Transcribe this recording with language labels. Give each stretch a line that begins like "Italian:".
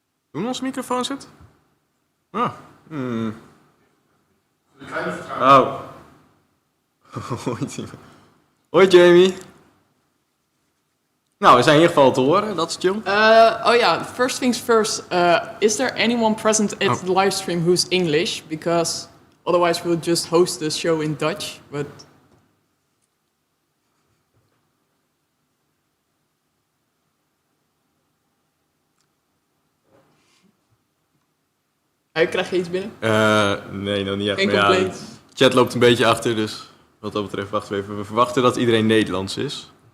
Dutch: Doen onze microfoons het? Ah. Oh. Hoi, Timo. Hoi, Jamie. Nou, we zijn in ieder geval te horen, dat is chill.
English: First things first. Is there anyone present at the livestream who's English? Because otherwise we'll just host the show in Dutch. But
Dutch: krijg je iets binnen? Nee, nog niet echt. Geen Maar
English: complaints?
Dutch: de chat loopt een beetje achter, dus wat dat betreft wachten we even. We verwachten dat iedereen Nederlands is.